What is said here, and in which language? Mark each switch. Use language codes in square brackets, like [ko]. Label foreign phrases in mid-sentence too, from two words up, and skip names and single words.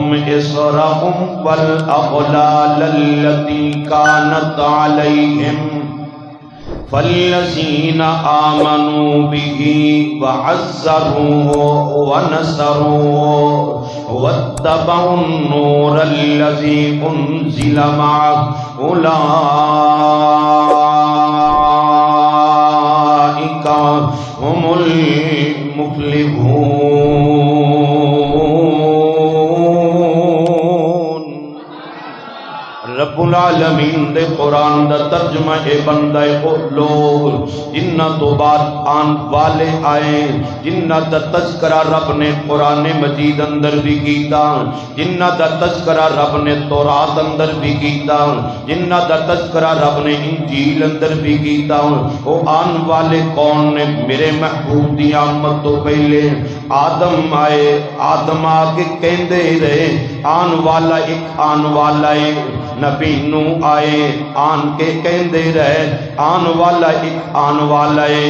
[ar] إِصْرَهُمْ وَالْأَغْلَالَ الَّتِي كَانَتْ عَلَيْهِمْ فَالَّذِينَ آمَنُوا بِهِ وَعَزَّرُوهُ وَنَصَرُوهُ وَاتَّبَعُوا النُّورَ الَّذِي أُنزِلَ مَعَهُ أُولَئِكَ هُمُ الْمُفْلِحُونَ۔ [pa] رب العالمین دے قرآن دا ترجمہ اے بندہ او لوگ جنہ تو بعد آن والے آئے، جنہ دا تذکرہ رب نے قرآن مجید اندر بھی کیتا، جنہ دا تذکرہ رب نے تورات اندر بھی کیتا، جنہ دا تذکرہ رب نے انجیل اندر بھی کیتا۔ او آن والے کون نے؟ میرے محبوب دی آمد تو پہلے آدم آئے، آدم آکے کہندے رہے آن والا ایک آن والا ہے، نبی نو آئے آن کے کہندے رہے آن والا ایک آن والا ہے۔